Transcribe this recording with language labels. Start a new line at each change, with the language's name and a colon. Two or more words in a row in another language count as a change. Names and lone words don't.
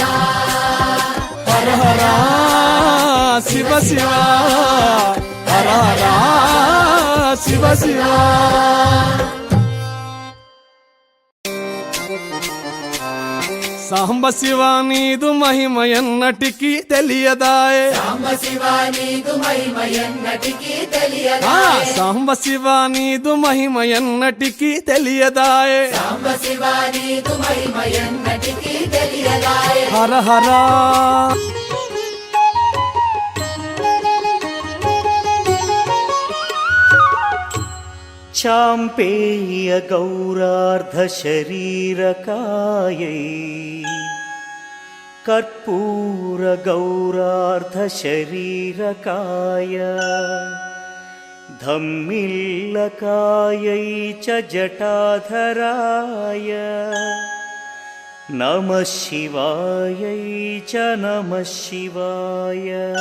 Telugu: హర హర శివ శివ హర హర శివ శివ సాంబ శివ నీదు మహిమ ఎన్నటికీ తెలియదాయే సాంబ శివ నీదు మహిమ ఎన్నటికీ తెలియదాయే సాంబ శివ నీదు మహిమ ఎన్నటికీ తెలియదాయే సాంబ శివ నీదు మహిమ ఎన్నటికీ తెలియదాయే హర హర
Sanskrit: चाम्पेय गौरार्धशरीरकायै कर्पूरगौरार्धशरीरकाय धम्मिल्लकायै च जटाधराय नमः शिवायै च नमः शिवाय